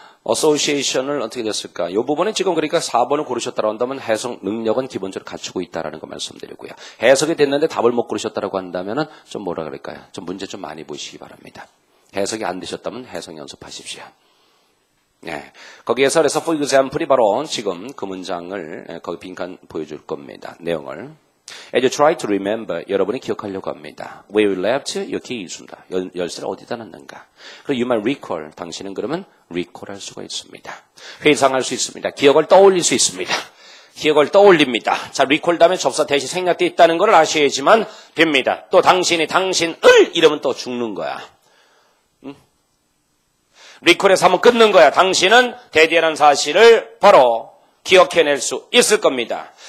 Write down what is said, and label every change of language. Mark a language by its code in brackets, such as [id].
[ko] association을 어떻게 됐을까? 이 부분은 지금 그러니까 4번을 고르셨다고 한다면 해석 능력은 기본적으로 갖추고 있다라는 거 말씀드리고요. 해석이 됐는데 답을 못 고르셨다고 한다면은 좀 뭐라 그럴까요? 좀 문제 좀 많이 보시기 바랍니다. 해석이 안 되셨다면 해석 연습하십시오. 네. 거기에서 그래서 [en] for example [ko] 이 바로 지금 그 문장을 거기 빈칸 보여줄 겁니다. 내용을. [en] As you try to remember, [ko] 여러분이 기억하려고 합니다. [en] Where you left your keys. [ko] 열쇠를 어디다 놨는가. [en] 그리고 you might recall. [ko] 당신은 그러면 recall 할 수가 있습니다. 회상할 수 있습니다. 기억을 떠올릴 수 있습니다. 기억을 떠올립니다. 자, recall 다음에 접사 대시 생략되어 있다는 걸 아셔야지만 됩니다. 또 당신이 당신을 이러면 또 죽는 거야. 리콜에서 한번 끊는 거야. 당신은 대디라는 사실을 바로 기억해낼 수 있을 겁니다.